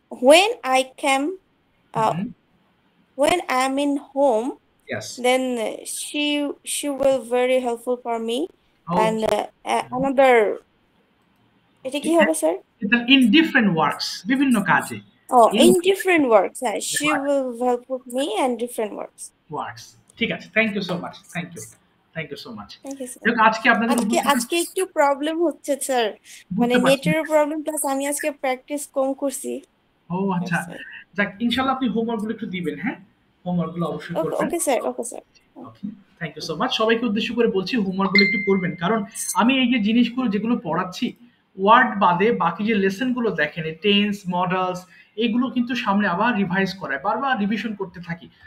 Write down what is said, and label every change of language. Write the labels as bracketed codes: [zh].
[en] When I came when I'm in home, Yes. then she will very helpful for me. [bn] And another, এটা কি হবে sir? [en] এটা in different works, বিভিন্ন কাজে। In different works. She will help with me and different works. ঠিক আছে, thank you so much, thank you. Thank you so much. Thank you sir. [bn] আজকে আপনাদের আজকে একটু প্রবলেম হচ্ছে স্যার, মানে নেটের প্রবলেম, প্লাস আমি আজকে প্র্যাকটিস কম করছি। ও আচ্ছা, যাক ইনশাআল্লাহ আপনি হোমওয়ার্ক গুলো একটু দিবেন, হ্যাঁ হোমওয়ার্ক গুলো অবশ্যই করবেন। [en] Okay sir, okay sir. Okay, thank you so much. [bn] সবাইকে উদ্দেশ্য করে বলছি হোমওয়ার্ক গুলো একটু করবেন, কারণ আমি এই যে জিনিসগুলো যেগুলো পড়াচ্ছি ওয়ার্ড বাদে বাকি যে লেসন গুলো দেখেন, টেন্স মডেলস, এগুলো কিন্তু সামনে আবার রিভাইজ করায়, বারবার রিভিশন করতে থাকি।